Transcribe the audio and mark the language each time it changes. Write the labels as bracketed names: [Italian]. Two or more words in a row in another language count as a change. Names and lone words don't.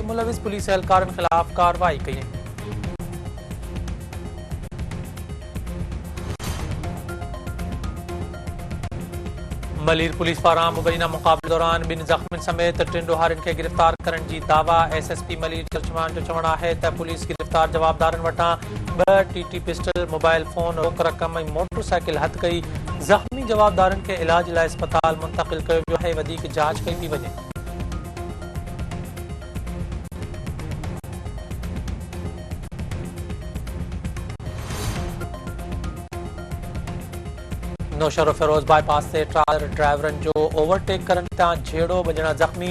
[Sindhi] मुलविस पुलिस एहलकारनि खिलाफ कार्रवाई कई। मलीर पुलिस पारां मुबैना मुक़ाबले दौरान ॿिनि ज़ख़्मियुनि समेत 3 ॾोहारियुनि खे गिरफ़्तार करण जी दावा। एसएसपी मलीर चर्चमान जो चवण है त पुलिस गिरफ़्तार जवाबदारनि वटां 2 टीटी पिस्टल, मोबाइल फोन, रोक रक़म ऐं मोटरसाइकिल हथ कई। ज़ख़्मी जवाबदारनि खे इलाज लाइ अस्पताल मुंतक़िल कयो वियो आहे। वधीक जांच कई थी वञे। नौशर फिरोज बाईपास से ट्रालर ड्राइवरन जो ओवरटेक करण तां झेड़ो, 2 ॼणा ज़ख़्मी।